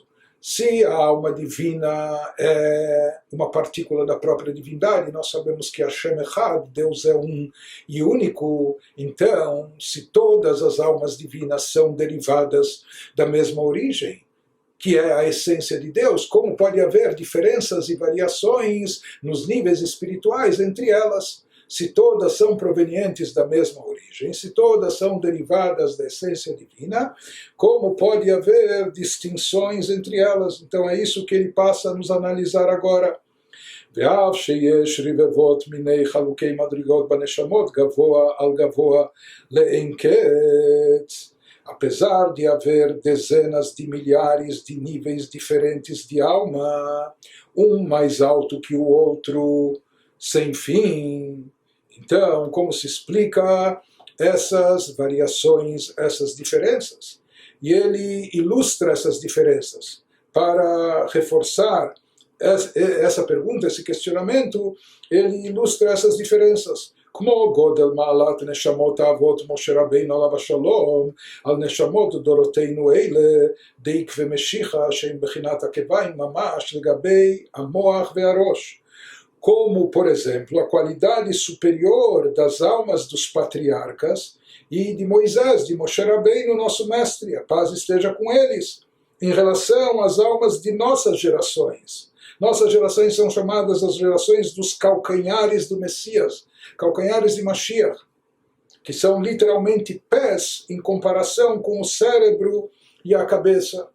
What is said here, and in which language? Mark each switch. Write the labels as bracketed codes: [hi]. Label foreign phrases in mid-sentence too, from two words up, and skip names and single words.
[pt] Se a alma divina é uma partícula da própria divindade, nós sabemos que [he] השם אחד, [pt] Deus é um e único, então, se todas as almas divinas são derivadas da mesma origem, que é a essência de Deus, como pode haver diferenças e variações nos níveis espirituais entre elas? Se todas são provenientes da mesma origem, se todas são derivadas da essência divina, como pode haver distinções entre elas? Então é isso que ele passa a nos analisar agora. [he] ואף שיש רבבות מיני חלוקי מדרגות בנשמות גבוה על גבוה לאין קץ, [pt] apesar de haver dezenas de milhares de níveis diferentes de alma, um mais alto que o outro, sem fim. Então, como se explica essas variações, essas diferenças? E ele ilustra essas diferenças para reforçar essa pergunta, esse questionamento. Ele ilustra essas diferenças. [he] כמו גודל מעלת נשמות האבות משה רבינו עליו השלום על נשמות דורותינו אלה דיק ומשיחה שהם בחינת עקביים ממש לגבי המוח והראש. [pt] Como, por exemplo, a qualidade superior das almas dos patriarcas e de Moisés, de Moshe Rabbeinu, nosso mestre, a paz esteja com eles, em relação às almas de nossas gerações. Nossas gerações são chamadas as gerações dos calcanhares do Messias, calcanhares de Mashiach, que são literalmente pés em comparação com o cérebro e a cabeça.